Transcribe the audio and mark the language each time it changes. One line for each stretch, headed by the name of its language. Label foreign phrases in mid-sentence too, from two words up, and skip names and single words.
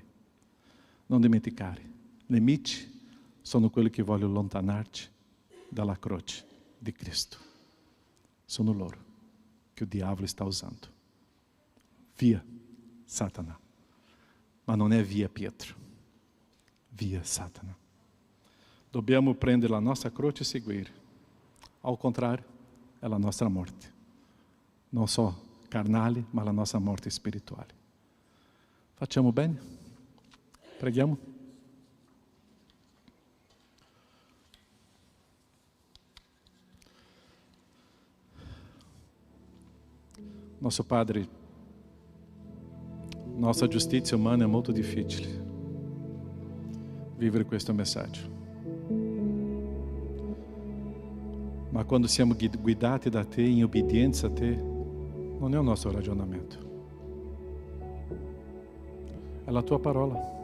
Italian: Non dimenticare, nemici sono quelli che vogliono allontanarci dalla croce di Cristo. Sono loro che il diavolo sta usando. Via Satana. Ma non è via Pietro. Via Satana. Dobbiamo prendere la nostra croce e seguire.
Portuguese: Ao contrário,
Italian: è la nostra morte. Non só carnale, ma la nostra morte spirituale. Facciamo bene? Preghiamo?
Portuguese: Nosso Padre, nossa
Italian: giustizia umana è molto difficile vivere questo messaggio. Ma quando siamo guidati da Te, in obbedienza a Te, non è il nostro ragionamento. È la Tua parola.